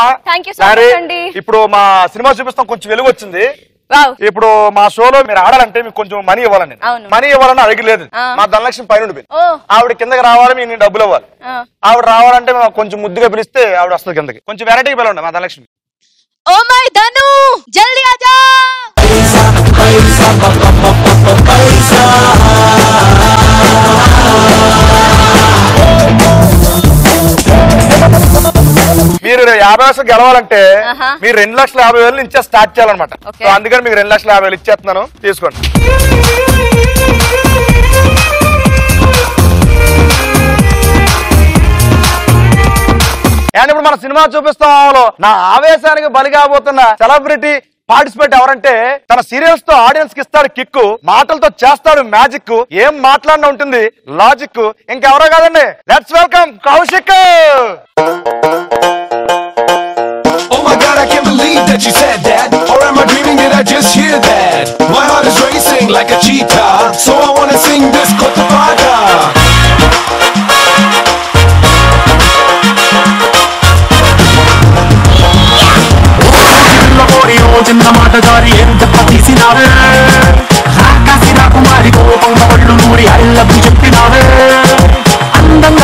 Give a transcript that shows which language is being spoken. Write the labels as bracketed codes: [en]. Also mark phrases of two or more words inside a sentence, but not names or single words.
[te] ఇప్పుడు మా సినిమా చూపిస్తాం కొంచెం వెలుగు వచ్చింది. ఇప్పుడు మా షోలో మీరు ఆడాలంటే మీకు కొంచెం మనీ ఇవ్వాలని, మనీ ఇవ్వాలని అడగలేదు. మా ధనలక్ష్మి పైన ఆవిడ కిందకి రావాలి, మీకు డబ్బులు ఇవ్వాలి. ఆవిడ రావాలంటే మేము కొంచెం ముద్దుగా పిలిస్తే ఆవిడ వస్తుంది కిందకి. కొంచెం వెరైటీగా పిలవండి మా ధనలక్ష్మి. [en] oh my [hi] ధను जल्दी आजा. [te] మీరు 50 లక్షలు గెలవాలంటే మీరు 2,50,000 నుంచి స్టార్ట్ చేయాలన్నమాట. అందుకని మీకు 2,50,000 ఇచ్చేస్తున్నాను, తీసుకోండి. అండ్ ఇప్పుడు మన సినిమా చూపిస్తాంలో నా ఆవేశానికి బలి కాబోతున్న [en] celebrity participate [te] ఎవరంటే తన సీరియల్స్ తో ఆడియన్స్ కి ఇస్తాడు కిక్కు, మాటలతో చేస్తాడు మ్యాజిక్, ఏం మాట్లాడినా ఉంటుంది లాజిక్. ఇంకెవరో కాదండి, [en] let's welcome [te] కౌశిక్. [en] Oh my God, I can't believe that you said that. Or am I dreaming? Did I just hear that? My heart is racing like a cheetah, so I wanna sing this Kotavada. [te] చిన్న మాట జారి ఏం చెప్ప తీసినావే, రాకాసి రాకుమారి కోపంగా పళ్ళు నూరి అల్లబ్బు చెప్పినావే, అందంగా